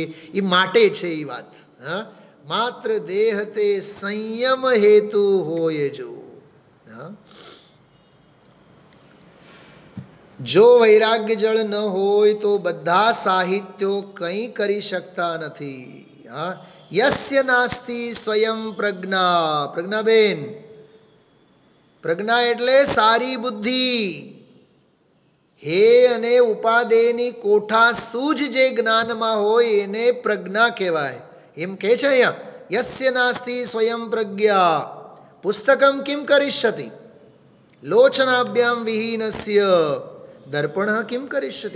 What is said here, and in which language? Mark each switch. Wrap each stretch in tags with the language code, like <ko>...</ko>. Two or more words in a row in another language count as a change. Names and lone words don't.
<gu>એ માટે છે એ વાત. હા, માત્ર દેહ તે સંયમ હેતુ હોય જો. હા, જો વૈરાગ્ય જળ ન હોય તો બધા સાહિત્યો કંઈ કરી શકતા નથી.</gu> <sa>हाँ, यस्य नास्ति स्वयं प्रज्ञा.</sa> <gu>પ્રજ્ઞાબેન, પ્રજ્ઞા એટલે સારી બુદ્ધિ. હે અને ઉપાદેયની કોઠા સૂઝ જે જ્ઞાનમાં હોય એને પ્રજ્ઞા કહેવાય. એમ કહે છે અહીંયા,</gu> <sa>યસ્ય નાસ્તિ સ્વયં પ્રજ્ઞા પુસ્તકમ કિમ કરિષ્યતિ લોચનાભ્યામ વિહીનસ્ય દર્પણ કિમ કરિષ્યતિ.</sa>